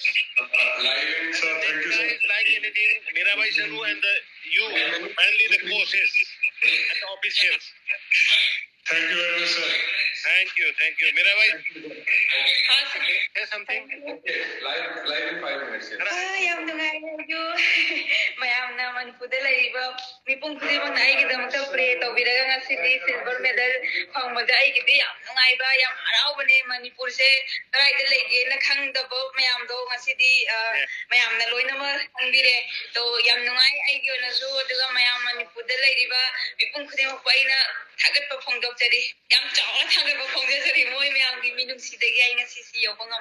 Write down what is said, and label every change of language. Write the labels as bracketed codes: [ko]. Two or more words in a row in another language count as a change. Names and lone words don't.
[en] Sir, thank you, sir. Like anything, Miraibai Chanu and you, mainly the coaches and the officials. Thank you very much, sir. Thank you. Miraibai, say something. Live in 5 minutes. [mni] Yam nungai you. Mayam na Manipur da laiba mipung khudimang na ai gidamta pray tawbiraga ngasi [en] silver medal [mni] phangmada ai gidi yam nungai ba yam harau bane Manipur se rai da lege na khangdabo mayam do ngasi di mayam na loina ma hangbire to yam nungai ai gi na zo daga mayam Manipur da laiba mipung khudimang ko aina Thagatpa Phongdokpa yam chawa Thagatpa Phongdokpa moi mayam gi minung sidagi ai ngasi si yo ngam